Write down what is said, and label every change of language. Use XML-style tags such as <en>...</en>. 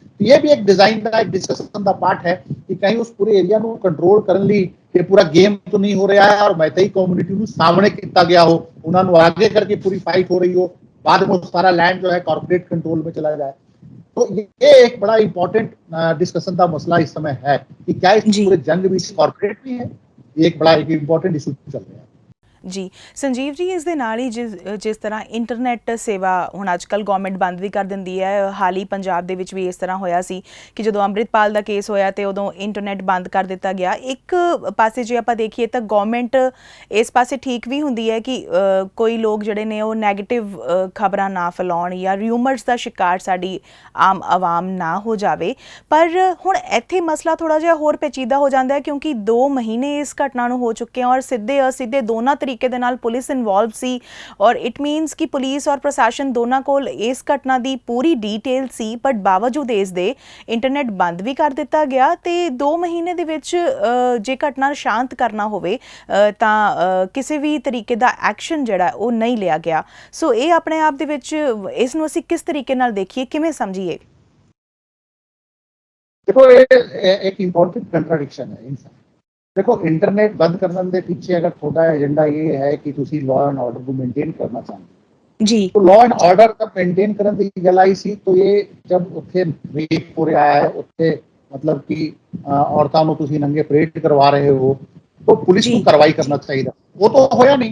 <hi>तो ये भी एक डिजाइन का एक डिस्कशन का पार्ट है कि कहीं उस पूरे एरिया</hi> <pa>ਨੂੰ ਕੰਟਰੋਲ ਕਰਨ ਲਈ</pa> <hi>ये पूरा गेम तो नहीं हो रहा है और मैतेई कम्युनिटी ਨੂੰ सामने किया गया हो, उन्होंने आगे करके पूरी फाइट हो रही हो, बाद में सारा लैंड जो है कॉर्पोरेट कंट्रोल में चला जाए। तो ये एक बड़ा इंपॉर्टेंट डिस्कसन का मसला इस समय है कि क्या इस पूरे जंग भी कॉर्पोरेट भी है, ये एक बड़ा एक इंपॉर्टेंट इशू चल रहा है।</hi> <pa>ਜੀ ਸੰਜੀਵ ਜੀ, ਇਸ ਦੇ ਨਾਲ ਹੀ ਜਿਸ ਤਰ੍ਹਾਂ ਇੰਟਰਨੈਟ ਸੇਵਾ ਹੁਣ ਅੱਜ ਕੱਲ੍ਹ ਗੌਰਮੈਂਟ ਬੰਦ ਵੀ ਕਰ ਦਿੰਦੀ ਹੈ, ਹਾਲ ਹੀ ਪੰਜਾਬ ਦੇ ਵਿੱਚ ਵੀ ਇਸ ਤਰ੍ਹਾਂ ਹੋਇਆ ਸੀ ਕਿ ਜਦੋਂ ਅੰਮ੍ਰਿਤਪਾਲ ਦਾ ਕੇਸ ਹੋਇਆ ਤੇ ਉਦੋਂ ਇੰਟਰਨੈਟ ਬੰਦ ਕਰ ਦਿੱਤਾ ਗਿਆ। ਇੱਕ ਪਾਸੇ ਜੇ ਆਪਾਂ ਦੇਖੀਏ ਤਾਂ ਗੌਰਮੈਂਟ ਇਸ ਪਾਸੇ ਠੀਕ ਵੀ ਹੁੰਦੀ ਹੈ ਕਿ ਕੋਈ ਲੋਕ ਜਿਹੜੇ ਨੇ ਉਹ ਨੈਗੇਟਿਵ ਖਬਰਾਂ ਨਾ ਫੈਲਾਉਣ ਜਾਂ ਰਿਊਮਰਸ ਦਾ ਸ਼ਿਕਾਰ ਸਾਡੀ ਆਮ ਆਵਾਮ ਨਾ ਹੋ ਜਾਵੇ, ਪਰ ਹੁਣ ਇੱਥੇ ਮਸਲਾ ਥੋੜ੍ਹਾ ਜਿਹਾ ਹੋਰ ਪੇਚੀਦਾ ਹੋ ਜਾਂਦਾ ਹੈ ਕਿਉਂਕਿ 2 ਮਹੀਨੇ ਇਸ ਘਟਨਾ ਨੂੰ ਹੋ ਚੁੱਕੇ ਆ ਔਰ ਸਿੱਧੇ ਅਸਿੱਧੇ ਦੋਨਾਂ ਤਰੀਕੇ ਦੇ ਨਾਲ ਪੁਲਿਸ ਇਨਵੋਲਵ ਸੀ ਔਰ ਇਟ ਮੀਨਸ ਕਿ ਪੁਲਿਸ ਔਰ ਪ੍ਰਸ਼ਾਸਨ ਦੋਨਾਂ ਕੋਲ ਇਸ ਘਟਨਾ ਦੀ ਪੂਰੀ ਡੀਟੇਲ ਸੀ, ਬਟ ਬਾਵਜੂਦ ਇਸ ਦੇ ਇੰਟਰਨੈਟ ਬੰਦ ਵੀ ਕਰ ਦਿੱਤਾ ਗਿਆ ਤੇ 2 ਮਹੀਨੇ ਦੇ ਵਿੱਚ ਜੇ ਘਟਨਾ ਸ਼ਾਂਤ ਕਰਨਾ ਹੋਵੇ ਤਾਂ ਕਿਸੇ ਵੀ ਤਰੀਕੇ ਦਾ ਐਕਸ਼ਨ ਜਿਹੜਾ ਉਹ ਨਹੀਂ ਲਿਆ ਗਿਆ। ਸੋ ਇਹ ਆਪਣੇ ਆਪ ਦੇ ਵਿੱਚ ਇਸ ਨੂੰ ਅਸੀਂ ਕਿਸ ਤਰੀਕੇ ਨਾਲ ਦੇਖੀਏ, ਕਿਵੇਂ ਸਮਝੀਏ?</pa> <hi>देखो ये एक इम्पोर्टेंट कंट्राडिक्शन है इन सब। देखो इंटरनेट बंद करने के पीछे अगर थोड़ा एजेंडा ये है कि तुसी लॉ एंड ऑर्डर को मेंटेन करना चाहते जी, तो लॉ एंड ऑर्डर का मेंटेन करने की गल आई सी तो ये जब उत्थे रेप हो रहा है, उत्थे मतलब कि औरतां नूं तुसी नंगे परेड करवा रहे हो तो पुलिस को कार्रवाई करना चाहिए, वो तो होया नहीं।</hi>